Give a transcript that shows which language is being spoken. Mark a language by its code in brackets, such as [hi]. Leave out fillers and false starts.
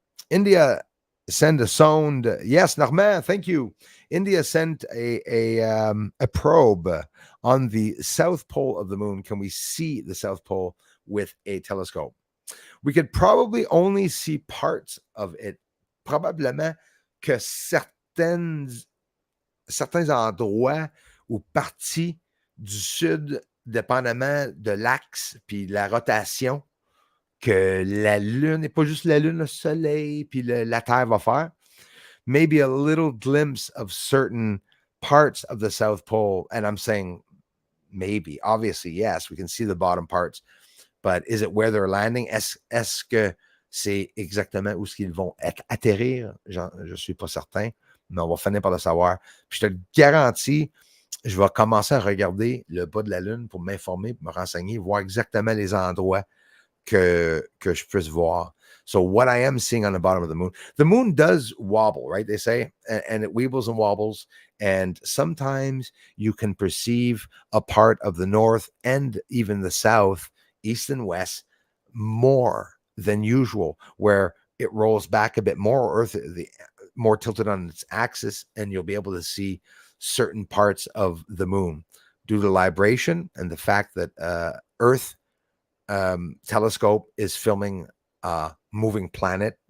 [en] India send a sound. Yes, Narman, thank you. India sent a probe on the south pole of the moon. Can we see the south pole with a telescope? We could probably only see parts of it. [fr] Probablement que certains endroits ou parties du sud, dépendamment de l'axe puis la rotation que la Lune, et pas juste la Lune, le Soleil puis la Terre va faire. [en] Maybe a little glimpse of certain parts of the South Pole. And I'm saying maybe. Obviously, yes, we can see the bottom parts. But is it where they're landing? [fr] Est-ce que c'est exactement où ils vont atterrir? Je ne suis pas certain, mais on va finir par le savoir. Puis je te le garantis, je vais commencer à regarder le bas de la Lune pour m'informer, me renseigner, voir exactement les endroits que je puisse voir. [en] So what I am seeing on the bottom of the moon does wobble, right? They say, and it weebles and wobbles. And sometimes you can perceive a part of the north and even the south, east and west, more than usual, where it rolls back a bit more, Earth the more tilted on its axis, and you'll be able to see certain parts of the moon due to libration and the fact that Earth telescope is filming a moving planet.